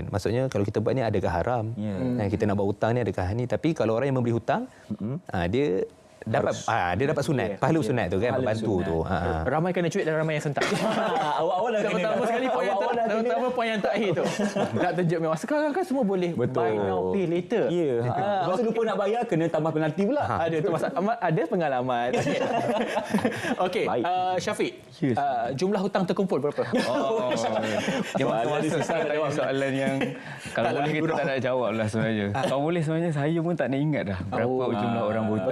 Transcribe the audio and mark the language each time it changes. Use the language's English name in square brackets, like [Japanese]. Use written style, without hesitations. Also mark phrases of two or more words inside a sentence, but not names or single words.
[Malay] Maksudnya kalau kita buat ni adakah haram? Kita nak buat hutang ni adakah ni? Tapi kalau orang yang memberi hutang dia dapat sunat, pahala sunat tu kan, membantu tu. Ramai kena cuit dan ramai yang sentak. Awal-awal dah kena. Terutama sekali poin yang terakhir tu. Nak tunjuk mewah. Sekarang kan semua boleh [English] buy now pay later. [Malay] Masa lupa nak bayar kena tambah penalti pula. Ada tu ada pengalaman. Okey, Syafiq. Jumlah hutang terkumpul berapa? Dia masa-masa tanya soalan yang kalau boleh kita tak nak jawab lah sebenarnya. Kalau boleh sebenarnya saya pun tak nak ingat dah berapa jumlah orang berhutang.